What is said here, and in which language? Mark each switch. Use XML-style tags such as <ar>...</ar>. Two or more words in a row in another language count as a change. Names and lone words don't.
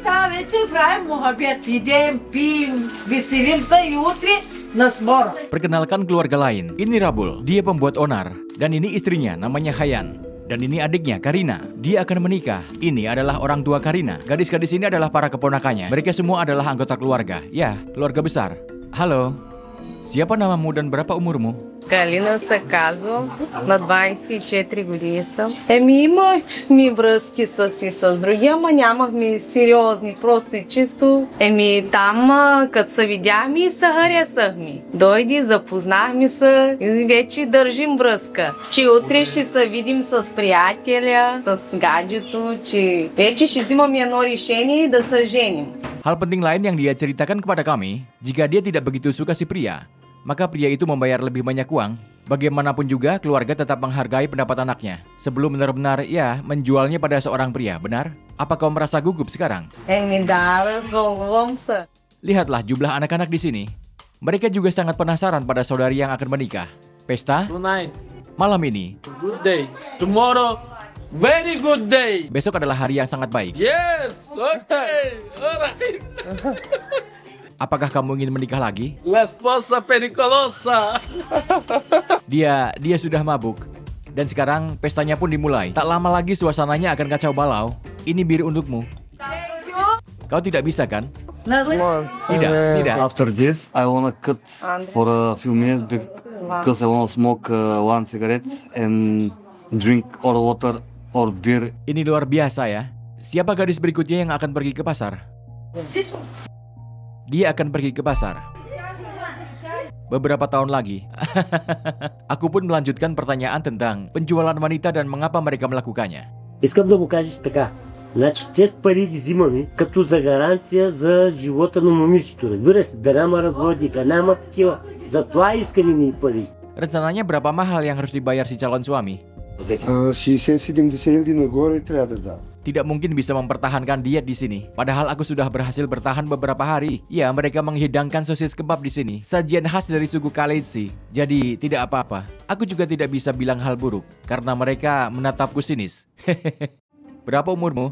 <id>Perkenalkan keluarga lain. Ini Rabul, dia pembuat onar. Dan ini istrinya, namanya Hayan. Dan ini adiknya, Karina. Dia akan menikah. Ini adalah orang tua Karina. Gadis-gadis ini adalah para keponakannya. Mereka semua adalah anggota keluarga. Ya, keluarga besar. Halo. Siapa namamu dan berapa umurmu?</id> <bg>Галина Саказова, на 24 години съм. Имахме връзки с другия, ама нямахме сериозни, просто и чисто. Там, като се видяхме и се харесахме. Дойди, запознахме се и вече държим връзка. Че утре ще се видим с приятеля, с гаджето, че вече ще взимаме едно решение да се женим.</bg> <id>Hal penting lain yang dia ceritakan kepada kami, jika dia tidak begitu suka si pria, maka pria itu membayar lebih banyak uang. Bagaimanapun juga, keluarga tetap menghargai pendapat anaknya sebelum benar-benar menjualnya pada seorang pria, benar? Apa kau merasa gugup sekarang? Lihatlah jumlah anak-anak di sini. Mereka juga sangat penasaran pada saudari yang akan menikah. Pesta?</id> <en>Tonight,</en> <id>Malam ini.</id> <en>good day. Tomorrow, very good day.</en> <id>Besok adalah hari yang sangat baik.</id> <en>Yes, okay, alright.</en> <id>Apakah kamu ingin menikah lagi? La esposa pericolosa. Dia sudah mabuk. Dan sekarang pestanya pun dimulai. Tak lama lagi suasananya akan kacau balau. Ini bir untukmu. Kau tidak bisa kan? Tidak.</id> <en>After this, I wanna cut for a few minutes because I wanna smoke one cigarette and drink or water or beer.</en> <id>Ini luar biasa ya. Siapa gadis berikutnya yang akan pergi ke pasar? Dia akan pergi ke pasar beberapa tahun lagi. Aku pun melanjutkan pertanyaan tentang penjualan wanita dan mengapa mereka melakukannya.</id> <bg>Искам да му кажеш така. Значи, тези пари ги взимаме като за гаранция за живота на момичето. Разбираш, да няма разводи, да няма такива. Затова искаме ни пари.</bg> <id>Rencananya berapa mahal yang harus dibayar si calon suami?</id> <bg>60-70 хиляди нагоре трябва да дам.</bg> <id>Tidak mungkin bisa mempertahankan diet di sini. Padahal aku sudah berhasil bertahan beberapa hari. Ya, mereka menghidangkan sosis kebab di sini. Sajian khas dari suku Kalaitsi. Jadi, tidak apa-apa. Aku juga tidak bisa bilang hal buruk. Karena mereka menatapku sinis. Berapa umurmu?</id>